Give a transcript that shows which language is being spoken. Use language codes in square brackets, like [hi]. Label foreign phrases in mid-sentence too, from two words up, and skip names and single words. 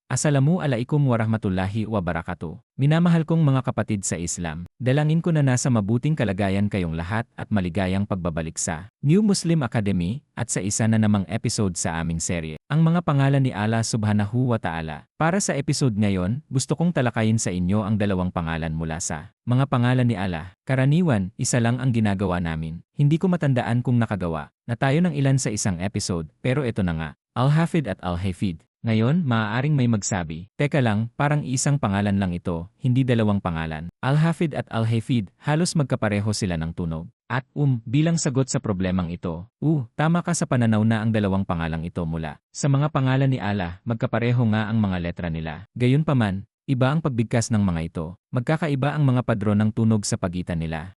[ar] السلام عليكم ورحمة الله وبركاته. [tl] Minamahal kong mga kapatid sa Islam, dalangin ko na nasa mabuting kalagayan kayong lahat at maligayang pagbabalik sa New Muslim Academy at sa isa na namang episode sa aming serye, ang mga pangalan ni Allah [ar] سبحانه وتعالى. [tl] Para sa episode ngayon, gusto kong talakayin sa inyo ang dalawang pangalan mula sa mga pangalan ni Allah. Karaniwan, isa lang ang ginagawa namin. Hindi ko matandaan kung nakagawa na tayo ng ilan sa isang episode, pero ito na nga, Al-Hafid at Al-Hafid. Ngayon, maaaring may magsabi, teka lang, parang isang pangalan lang ito, hindi dalawang pangalan. Al-Hafid at Al-Hafid, halos magkapareho sila ng tunog. At bilang sagot sa problemang ito, tama ka sa pananaw na ang dalawang pangalang ito mula sa mga pangalan ni Allah, magkapareho nga ang mga letra nila. Gayunpaman, iba ang pagbigkas ng mga ito. Magkakaiba ang mga padron ng tunog sa pagitan nila.